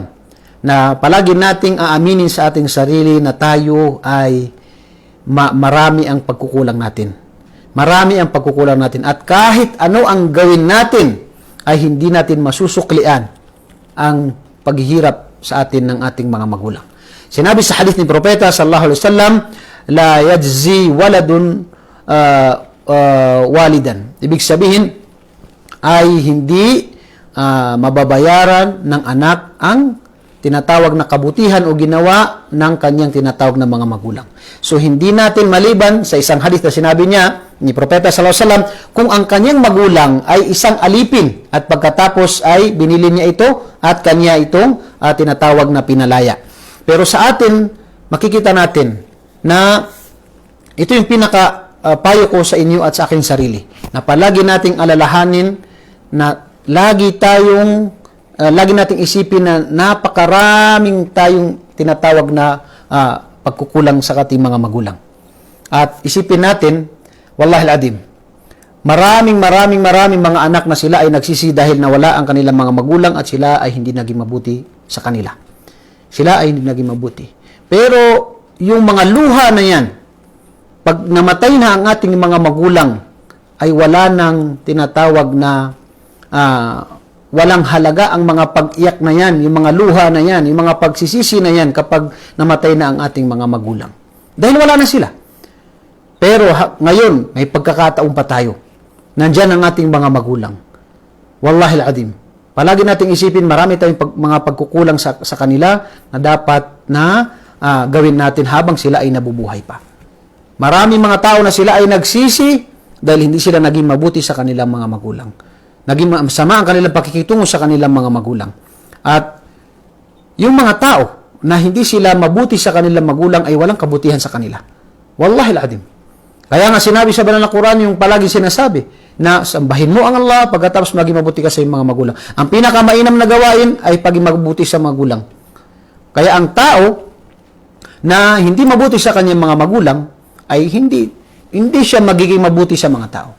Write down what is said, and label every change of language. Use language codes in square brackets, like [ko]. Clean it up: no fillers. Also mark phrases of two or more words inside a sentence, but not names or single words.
[tl] Na palagi nating aaminin sa ating sarili na tayo ay marami ang pagkukulang natin. Marami ang pagkukulang natin. At kahit ano ang gawin natin, ay hindi natin masusuklian ang paghihirap sa atin ng ating mga magulang. Sinabi sa hadith ni Propeta [ar] صلى الله عليه وسلم, لا يجزي ولد والدا. [tl] Ibig sabihin ay hindi mababayaran ng anak ang tinatawag na kabutihan o ginawa ng kanyang tinatawag na mga magulang. So hindi natin maliban sa isang hadith na sinabi niya ni Propeta [ar] صلى الله عليه وسلم, [tl] kung ang kanyang magulang ay isang alipin at pagkatapos ay binili niya ito at kanya itong tinatawag na pinalaya. Pero sa atin, makikita natin na ito yung payo ko sa inyo at sa aking sarili, na palagi nating alalahanin na lagi nating isipin na napakaraming tayong tinatawag na pagkukulang sa ating mga magulang. At isipin natin, [ar] والله العظيم, [tl] maraming mga anak na sila ay nagsisi dahil nawala ang kanilang mga magulang at sila ay hindi naging mabuti sa kanila. Sila ay hindi naging mabuti. Pero yung mga luha na yan, pag namatay na ang ating mga magulang, ay wala nang tinatawag na walang halaga ang mga pag-iyak na yan, yung mga luha na yan, yung mga pagsisisi na yan kapag namatay na ang ating mga magulang. Dahil wala na sila. Pero ngayon, may pagkakataon pa tayo. Nandyan ang ating mga magulang. [ar] والله العظيم. [tl] Palagi nating isipin, marami tayong mga pagkukulang sa kanila na dapat na gawin natin habang sila ay nabubuhay pa. Maraming mga tao na sila ay nagsisi dahil hindi sila naging mabuti sa kanilang mga magulang. Naging masama ang kanilang pakikitungo sa kanilang mga magulang. At yung mga tao na hindi sila mabuti sa kanilang magulang ay walang kabutihan sa kanila. [ar] والله العظيم. [tl] Kaya nga sinabi sa banal na Quran yung palagi sinasabi na sambahin mo ang Allah pagkatapos maging mabuti ka sa iyong mga magulang. Ang pinakamainam na gawain ay paging mabuti sa magulang. Kaya ang tao na hindi mabuti sa kanyang mga magulang ay hindi siya magiging mabuti sa mga tao.